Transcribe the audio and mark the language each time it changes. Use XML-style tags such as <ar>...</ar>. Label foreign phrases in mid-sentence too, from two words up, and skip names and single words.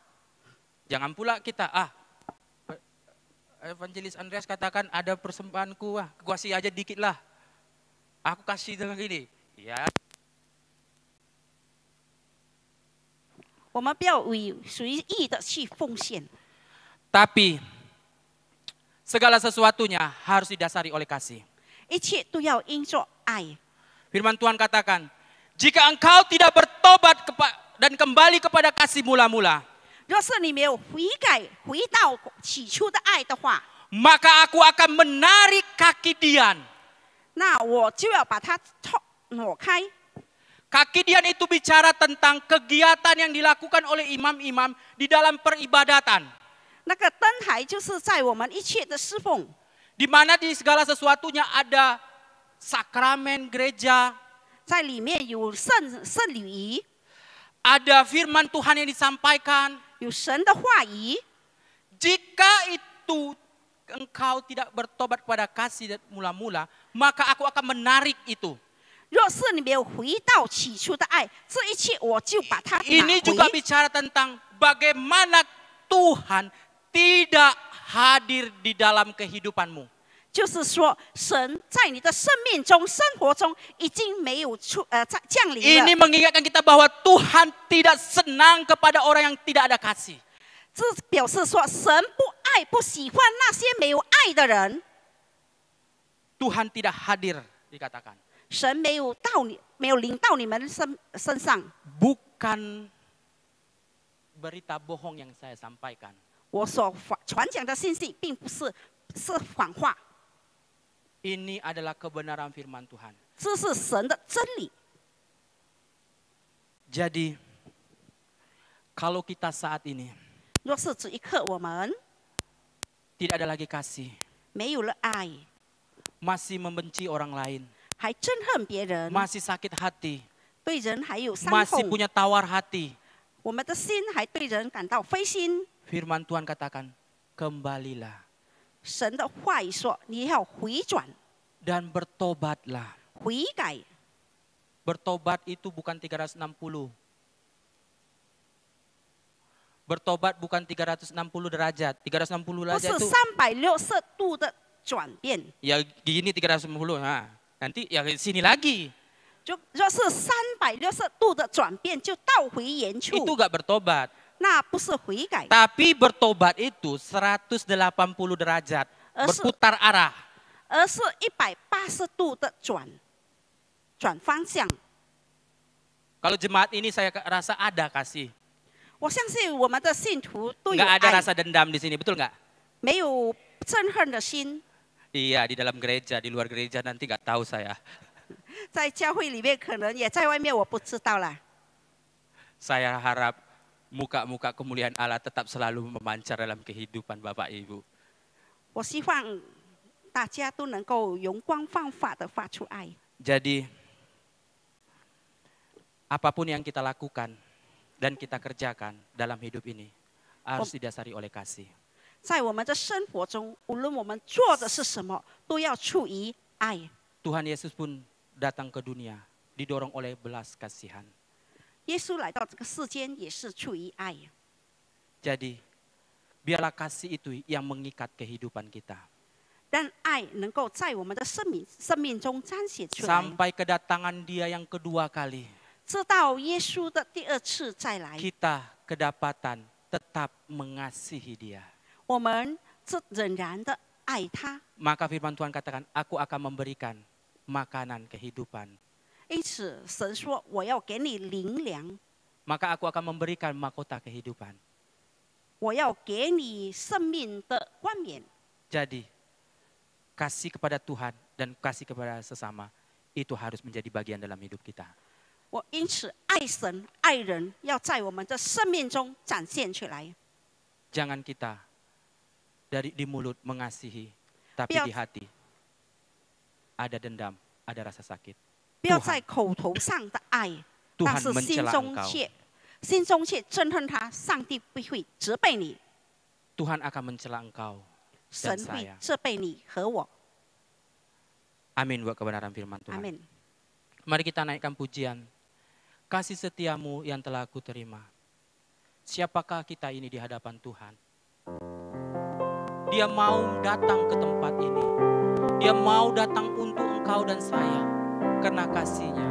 <id>Jangan pula kita, Evangelis Andreas katakan ada persembahanku, kasih aja dikit lah. Aku kasih dengan gini. Ya,</id> <zh>我们不要随意的去奉献，</zh> <id>tapi segala sesuatunya harus didasari oleh kasih.</id> <zh>一切都要因着爱。</zh> <id>Firman Tuhan katakan, jika engkau tidak bertobat dan kembali kepada kasih mula-mula,</id> <zh>若是你没有悔改，回到起初的爱的话，</zh> <id>maka aku akan menarik kaki Dian.</id> <zh>那我就要把它挪开。</zh> <id>Kakidian itu bicara tentang kegiatan yang dilakukan oleh imam-imam di dalam peribadatan.</id> <zh>那个灯台就是在我们一切的侍奉，</zh> <id>Di mana di segala sesuatunya ada sakramen gereja,</id> <zh>在里面有圣礼仪，</zh> <id>ada firman Tuhan yang disampaikan.</id> <zh>有神的话语。</zh> <id>Jika itu engkau tidak bertobat kepada kasih dan mula-mula, maka aku akan menarik itu.</id> <zh>若是你没有回到起初的爱，这一切我就把它拿</zh> <id>Ini juga</id> <zh>回。</zh> <id>bicara tentang bagaimana Tuhan tidak hadir di dalam kehidupanmu.</id> <zh>就是说，神在你的生命中、生活中已经没有降临</zh> <id>Ini</id> <zh>了。</zh> <id>mengingatkan kita bahwa Tuhan tidak senang kepada orang yang tidak ada kasih.</id> <zh>这表示说，神不爱、不喜欢那些没有爱的人。</zh> <id>Tuhan tidak hadir dikatakan.</id> <zh>神没有临到你们身上。</zh> <id>Bukan berita bohong yang saya sampaikan.</id> <zh>我所传讲的信息，并不是谎话，</zh> <id>Ini adalah kebenaran firman Tuhan.</id> <zh>这是神的真理。</zh> <id>Jadi, kalau kita saat ini</id> <zh>若是这一刻我们</zh> <id>tidak ada lagi kasih,</id> <zh>没有了爱，</zh> <id>masih membenci orang lain,</id> <zh>还憎恨别人，</zh> <id>masih sakit hati,</id> <zh>对人还有伤</zh> <id>masih</id> <zh>痛，</zh> <id>punya tawar hati,</id> <zh>我们的心还对人感到灰心。</zh> <id>firman Tuhan katakan, kembalilah</id> <zh>神的话语说：“你要回转、</zh> <id>dan bertobatlah.</id> <zh>悔改。</zh> <id>Bertobat itu bukan 360. Bertobat bukan 360 derajat. 360</id> <zh>不</zh> <id>derajat</id> <zh>是</zh> <id>itu</id> <zh>360度的转变。</zh> <id>ya gini 360. Nah, nanti ya sini lagi.</id> <zh>若是360度的转变，就倒回原处，</zh> <id>Itu gak bertobat.</id> <zh>那不是悔改，</zh> <id>Tapi bertobat itu 180 derajat. Berputar arah.</id> <zh>而是180度的转方向。</zh> <id>Kalau jemaat ini saya rasa ada kasih.</id> <zh>我相信我们的信徒都有</zh> <id>Nggak ada</id> <zh>爱，</zh> <id>rasa dendam di sini, betul nggak?</id> <zh>没有憎恨的心。</zh> <id>Iya, di dalam gereja, di luar gereja nanti nggak tahu saya.</id> <zh>在教会里面，可能也在外面，我不知道啦。</zh> <id>Saya harap muka-muka kemuliaan Allah tetap selalu memancar dalam kehidupan Bapak Ibu.</id> <zh>我希望大家都能够容光焕发的发出爱。</zh> <id>Jadi, apapun yang kita lakukan dan kita kerjakan dalam hidup ini harus didasari oleh kasih.</id> <zh>在我们的生活中，无论我们做的是什么，都要出于爱。</zh> <id>Tuhan Yesus pun datang ke dunia didorong oleh belas kasihan.</id> <zh>耶稣来到这个世间，也是出于爱。</zh> <id>Jadi, biarlah kasih itu yang mengikat kehidupan kita.</id> <zh>让爱能够在我们的生命中彰显出来，</zh> <id>Sampai kedatangan dia yang kedua kali,</id> <zh>直到耶稣的第二次再来，</zh> <id>kita kedapatan tetap mengasihi dia.</id> <zh>我们仍然的爱他。</zh> <id>Maka firman Tuhan katakan, aku akan memberikan makanan kehidupan.</id> <zh>因此，神说：“我要给你灵粮，</zh> <id>Maka aku akan memberikan mahkota kehidupan.</id> <zh>我要给你生命的冠冕。”</zh> <id>Jadi, kasih kepada Tuhan dan kasih kepada sesama, itu harus menjadi bagian dalam hidup kita.</id> <zh>我因此爱神爱人，要在我们的生命中展现出来。</zh> <id>Jangan kita di mulut mengasihi, tapi Biar- di hati ada dendam, ada rasa sakit.</id> <zh>不要在口头上的爱，</zh> <id>Tuhan</id> <zh>但是心</zh> <id>mencela</id> <zh>中</zh> <id>engkau.</id> <zh>却憎恨他。上帝不会责备你，</zh> <id>Tuhan akan mencela engkau</id> <zh>神</zh> <id>dan</id> <zh>会</zh> <id>saya.</id> <zh>责备你和我。</zh> <id>Amin buat kebenaran firman</id> <zh>阿</zh> <id>Tuhan.</id> <zh>门。</zh> <id>Mari kita naikkan pujian. Kasih setiamu yang telah aku terima. Siapakah kita ini di hadapan Tuhan? Dia mau datang ke tempat ini. Dia mau datang untuk engkau dan saya karena kasih-Nya.</id>